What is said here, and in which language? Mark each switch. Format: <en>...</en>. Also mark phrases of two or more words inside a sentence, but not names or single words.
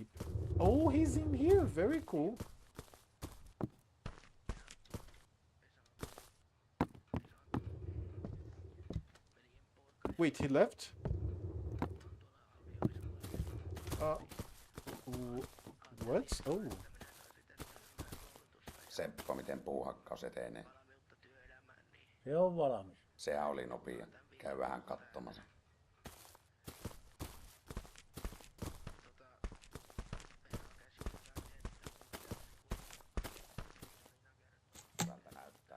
<en>Oh, he's in here. Very cool. Wait, he left? What? Oh.</en> <fi>Seppo, miten puuhakkaus etenee? Se on valmis. Sehän oli nopea. Käy vähän katsomassa. Hyvältä näyttää.</fi>